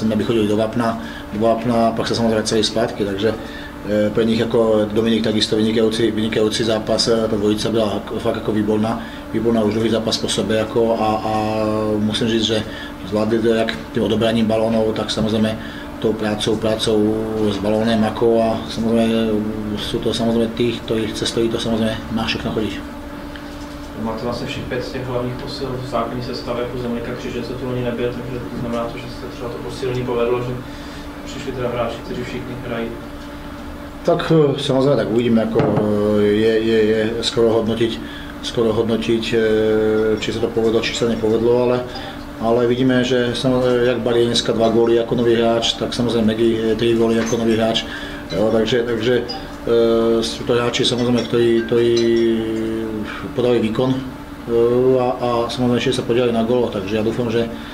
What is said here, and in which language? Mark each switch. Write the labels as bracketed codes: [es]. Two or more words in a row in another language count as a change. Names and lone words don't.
[sk] aby chodili do vápna a pak sa samozrejme celý zpátky, takže pre nich ako Dominik takisto vynikajúci zápas, tá dvojica byla fakt ako výborná už druhý zápas po sebe a [cs] musím říct, [sk] že zvládli to jak tým odobraním balónov, tak samozrejme tou prácou s balónem a samozrejme sú to samozrejme tých, cez ktorých to samozrejme má všechno chodiť. [cs] Máte vlastně všech 5 z těch hlavních posil v základní sestavě jako Dominika Kříže, co tu loni nebyl, takže to znamená to, že se třeba to posilní povedlo, že přišli teda hráči, kteří všichni hrají. [sk] Tak samozrejme tak uvidíme, ako je skoro hodnotiť, či sa to povedlo, či sa nepovedlo, ale vidíme, že jak Bari je dneska 2 góly ako nový hráč, tak samozrejme Megi 3 góly ako nový hráč, takže sú to hráči samozrejme, ktorí podali výkon a samozrejme ešte sa podielali na gólo, takže ja dúfam, že